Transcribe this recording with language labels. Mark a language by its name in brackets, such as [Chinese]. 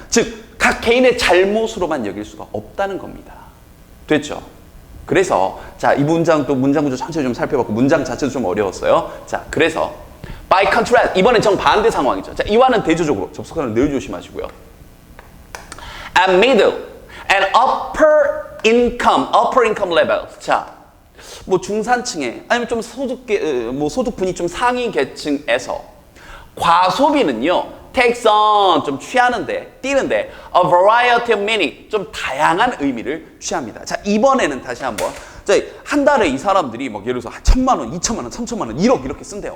[Korean] 즉, 각 개인의 잘못으로만 여길 수가 없다는 겁니다. 됐죠? 그래서, 자, 이 문장 구조 천천히 좀 살펴봤고, 문장 자체도 좀 어려웠어요. 자, 그래서, [English] by contrast, [Korean] 이번엔 정반대 상황이죠. 자, 이와는 대조적으로, 접속사는 늘 조심하시고요. [English] At middle and upper income levels. [Korean] 자, 중산층에 아니면 좀 소득분이 좀 상위 계층에서 과소비는요, [English] takes on [Korean] 좀 띄는데 [English] a variety of meaning [Korean] 좀 다양한 의미를 취합니다. 자, 이번에는 다시 한번. 자, 한 달에 이 사람들이 예를 들어서 1,000만 원, 2,000만 원, 3,000만 원, 1억 이렇게 쓴대요.